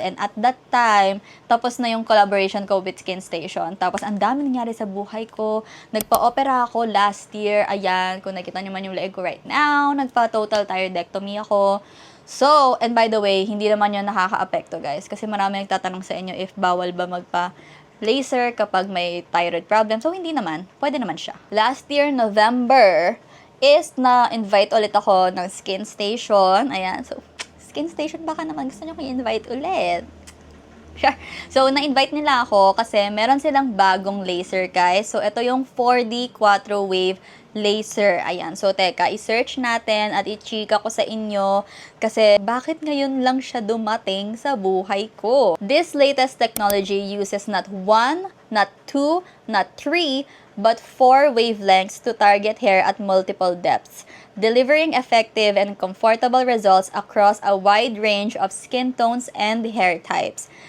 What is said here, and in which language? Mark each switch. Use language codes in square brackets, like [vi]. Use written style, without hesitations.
[en] And at that time, [tl] tapos na yung [en] collaboration ko with Skin Station. [tl] Tapos, ang dami nangyari sa buhay ko. Nagpa-opera ako [en] last year. [tl] Ayan, kung nakita nyo man yung leg ko [en] right now, [tl] nagpa-total thyroidectomy ako. So, and [en] by the way, [tl] hindi naman yun nakaka-apekto guys. Kasi marami nagtatanong sa inyo if bawal ba magpa-laser kapag may thyroid problem. So, hindi naman. Pwede naman siya. [en] Last year, November, [tl] is na-invite ulit ako ng Skin Station. Ayan. So, Skin Station, baka naman gusto nyo ko i-invite ulit. Sure. So, na-invite nila ako kasi meron silang bagong laser guys. So, ito yung 4D Quattro Wave laser. Ayan. So, teka, i-search natin at i-chika ko sa inyo kasi bakit ngayon lang siya dumating sa buhay ko? [en] This latest technology uses not 1, not 2, not 3, but 4 wavelengths to target hair at multiple depths, delivering effective and comfortable results across a wide range of skin tones and hair types.